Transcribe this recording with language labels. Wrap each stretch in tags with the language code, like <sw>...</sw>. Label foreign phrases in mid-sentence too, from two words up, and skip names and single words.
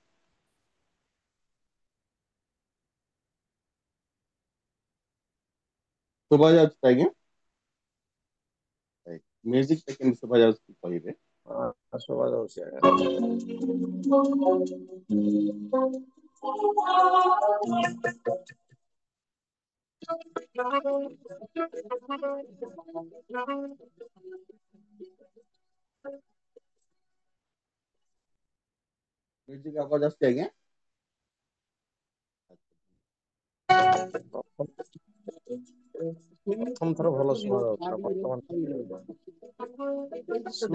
<or>ଶୁଭା ଯାଉଛି ତ ଆଜ୍ଞା? ମ୍ୟୁଜିକଟା କେମିତି ଶୁଭା ଯାଉଛି କହିବେ? ଶୁଭା ଯାଉଛି। ମ୍ୟୁଜିକ ଆୱାଜ आସୁଛି ଆଜ୍ଞା। ପ୍ରଥମ ଥର ଭଲ ଶୁଣା ଯାଉଥିଲା, ବର୍ତ୍ତମାନ ଗୋଟେ</or>